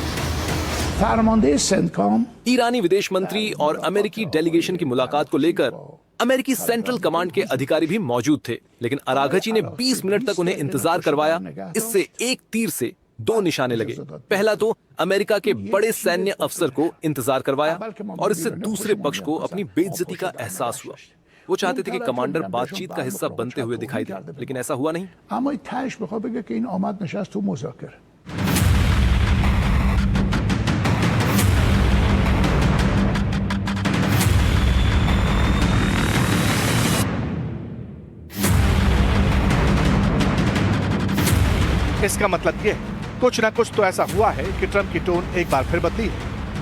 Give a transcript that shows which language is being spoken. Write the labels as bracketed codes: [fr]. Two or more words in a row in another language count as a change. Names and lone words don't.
[hi] ईरानी विदेश मंत्री और अमेरिकी डेलीगेशन की मुलाकात को लेकर अमेरिकी सेंट्रल कमांड के अधिकारी भी मौजूद थे, लेकिन अराघची ने 20 मिनट तक उन्हें इंतजार करवाया। इससे एक तीर से दो निशाने लगे। पहला तो अमेरिका के बड़े सैन्य अफसर को इंतजार करवाया और इससे दूसरे पक्ष को अपनी बेइज्जती का एहसास हुआ। वो चाहते थे कि कमांडर बातचीत का हिस्सा बनते हुए दिखाई दे, लेकिन ऐसा हुआ नहीं। [fa] اما تهش بخواد بگه که این آمد نشست تو مذاکره. [hi] इसका मतलब यह है कुछ ना कुछ तो ऐसा हुआ है कि ट्रंप की टोन एक बार फिर बदली है।